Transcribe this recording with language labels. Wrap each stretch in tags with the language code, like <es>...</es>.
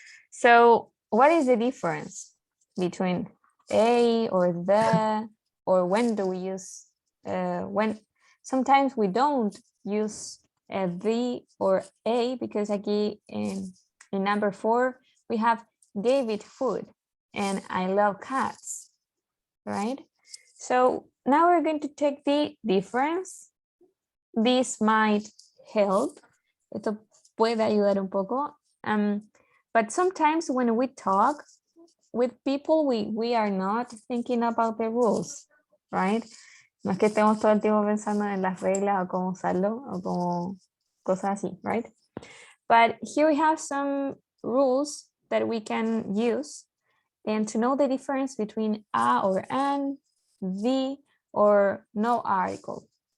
<en>So what is the difference between a or the, or when do we use, when sometimes we don't use the or a, because</en> <es>aquí</es> <en>in number 4, we have gave it food and I love cats, right? So now we're going to take the difference. This might help.</en> <es>Esto puede ayudar un poco.</es> <en>But sometimes when we talk with people, we are not thinking about the rules, right?</en> <es>No es que estemos todo el tiempo pensando en las reglas o cómo usarlo o como cosas así,</es> <en>right? But here we have some rules that we can use, and to know the difference between a or an, the or no article.</en>